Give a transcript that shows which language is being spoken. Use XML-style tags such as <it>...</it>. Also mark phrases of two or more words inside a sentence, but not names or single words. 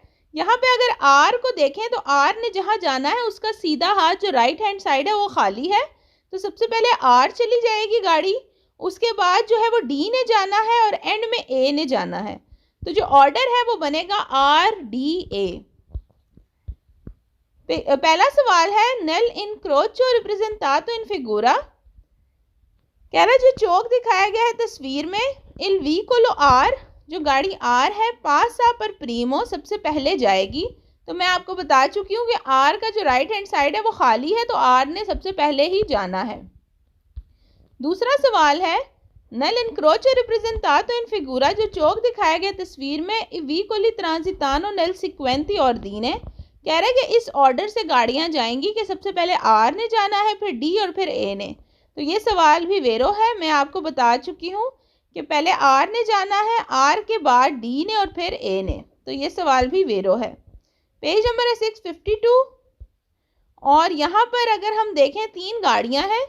<hi>यहाँ पे अगर R को देखें तो R ने जहाँ जाना है उसका सीधा हाथ जो</hi> <en>right hand side</en> <hi>है वो खाली है, तो सबसे पहले R चली जाएगी गाड़ी, उसके बाद जो है वो D ने जाना है और एंड में A ने जाना है, तो जो ऑर्डर है वो बनेगा RDA। पहला सवाल है</hi> <it>nel incrocio rappresentato in figura,</it> <hi>कह रहा है जो चौक दिखाया गया है तस्वीर में,</hi> <it>il vicolo R,</it> <hi>जो गाड़ी R है,</hi> <it>passa per primo,</it> <hi>सबसे पहले जाएगी। तो मैं आपको बता चुकी हूँ कि R का जो</hi> <en>right hand side</en> <hi>है वो खाली है, तो R ने सबसे पहले ही जाना है। दूसरा सवाल है</hi> <it>nel incrocio rappresentato in figura,</it> <hi>जो चौक दिखाया गया तस्वीर में,</hi> <it>i vicoli transitano nel sequente ordine,</it> <hi>कह रहा है कि इस ऑर्डर से गाड़ियां जाएंगी कि सबसे पहले R ने जाना है, फिर D और फिर A ने। तो ये सवाल भी वेरो है, मैं आपको बता चुकी हूँ कि पहले R ने जाना है, R के बाद D ने और फिर A ने, तो ये सवाल भी वेरो है। पेज नंबर है 652 और यहाँ पर अगर हम देखें 3 गाड़ियाँ हैं।</hi>